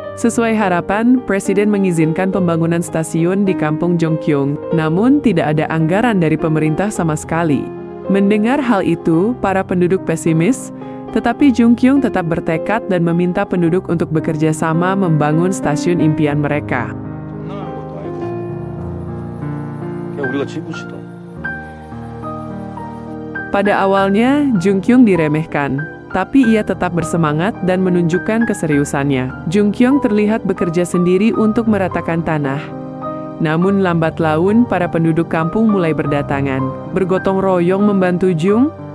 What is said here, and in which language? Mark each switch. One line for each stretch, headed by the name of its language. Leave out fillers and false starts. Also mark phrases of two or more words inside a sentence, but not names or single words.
Indonesian: Sesuai harapan, Presiden mengizinkan pembangunan stasiun di kampung Jung Kyung, namun tidak ada anggaran dari pemerintah sama sekali. Mendengar hal itu, para penduduk pesimis, tetapi Jung Kyung tetap bertekad dan meminta penduduk untuk bekerja sama membangun stasiun impian mereka.
Korean: 그냥 우리가 지부시다.
Indonesian: Pada awalnya, Jung Kyung diremehkan, tapi ia tetap bersemangat dan menunjukkan keseriusannya. Jung Kyung terlihat bekerja sendiri untuk meratakan tanah. Namun lambat laun, para penduduk kampung mulai berdatangan, bergotong royong membantu Jung.